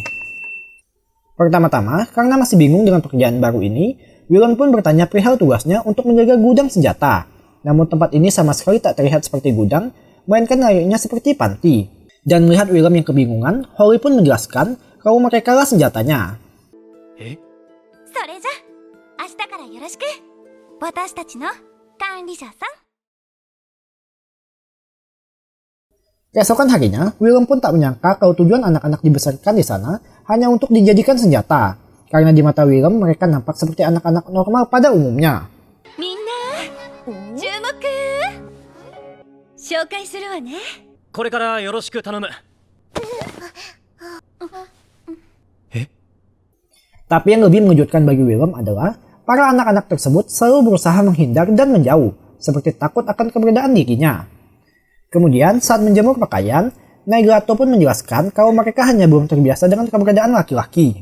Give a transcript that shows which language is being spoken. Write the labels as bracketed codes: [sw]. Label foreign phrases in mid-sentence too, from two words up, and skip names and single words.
[id] Pertama-tama, karena masih bingung dengan pekerjaan baru ini, Willem pun bertanya perihal tugasnya untuk menjaga gudang senjata. Namun tempat ini sama sekali tak terlihat seperti gudang, melainkan layaknya seperti panti. Dan melihat Willem yang kebingungan, Holly pun menjelaskan kalau mereka lah senjatanya. [ja] それじゃ、明日からよろしく。私たちの管理者さん。 [id] Keesokan harinya, Willem pun tak menyangka kalau tujuan anak-anak dibesarkan di sana hanya untuk dijadikan senjata. Karena di mata Willem mereka nampak seperti anak-anak normal pada umumnya. [ja] みんな注目紹介するわね。これからよろしく頼む。 [id] Tapi yang lebih mengejutkan bagi Willem adalah para anak-anak tersebut selalu berusaha menghindar dan menjauh, seperti takut akan keberadaan dirinya. Kemudian saat menjemur pakaian, Naigato pun menjelaskan kalau mereka hanya belum terbiasa dengan keberadaan laki-laki.